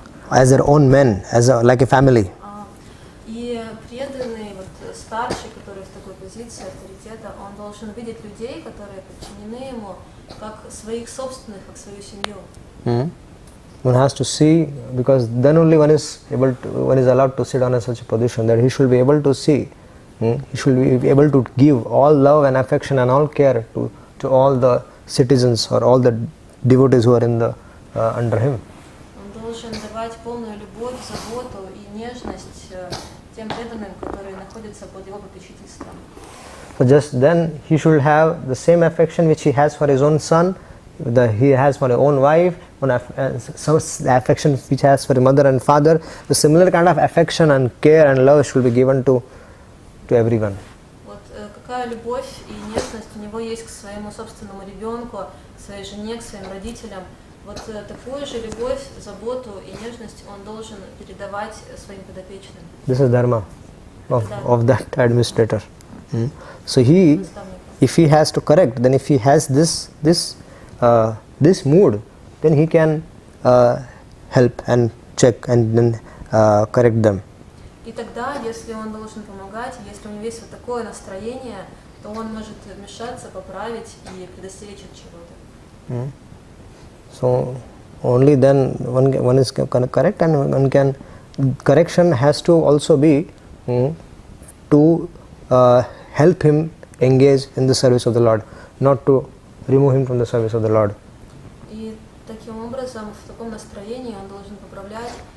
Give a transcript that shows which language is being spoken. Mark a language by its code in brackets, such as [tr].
[en] As their own men, like a family. [ru] И преданный старший, который в такой позиции авторитета, он должен видеть людей, которые подчинены ему, как своих собственных, как свою семью. [en] One has to see, because then only one is allowed to sit on such a position, that he should be able to see. He should be able to give all love and affection and all care to all the citizens or all the devotees who are in the under him. [ru] Он должен давать полную любовь, заботу и нежность тем преданным, которые находятся под его попечительством. [en] So just then he should have the same affection which he has for his own son, he has for his own wife, some affection which he has for his mother and father. The similar kind of affection and care and love should be given to everyone. [ru] Вот какая любовь и нежность у него есть к своему собственному ребенку, к своей жене, к своим родителям. Вот такую же любовь, заботу и нежность он должен передавать своим подопечным. [en] This is dharma of that administrator. So if he has to correct, then if he has this mood, then he can help and check and then correct them. [ru] И тогда, если он должен помогать, если у него есть вот такое настроение, то он может вмешаться, поправить и предостеречь от чего-то. [en] So only then one is correct, and one can correction has to also be to help him engage in the service of the Lord, not to remove him from the service of the Lord. [ru] И таким образом, в таком настроении он должен поправлять.